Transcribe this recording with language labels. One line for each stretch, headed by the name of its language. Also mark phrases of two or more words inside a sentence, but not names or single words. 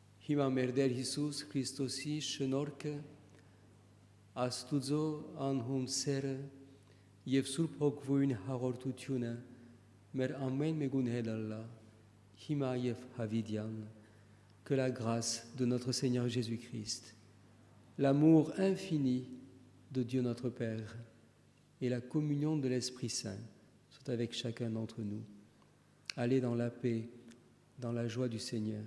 Armenian: Հիմա մեր Տեր Հիսուս Քրիստոսի շնորհքը, Աստուծո անհուն սերը եւ Սուրբ Հոգվույն հաղորդությունը մեր ամեն մեկուն հետ ալլա, հիմա եւ հավիտյան,
French: que la grâce de notre Seigneur Jésus-Christ, l'amour infini de Dieu notre Père et la communion de l'Esprit Saint soient avec chacun d'entre nous. Allez dans la paix, dans la joie du Seigneur.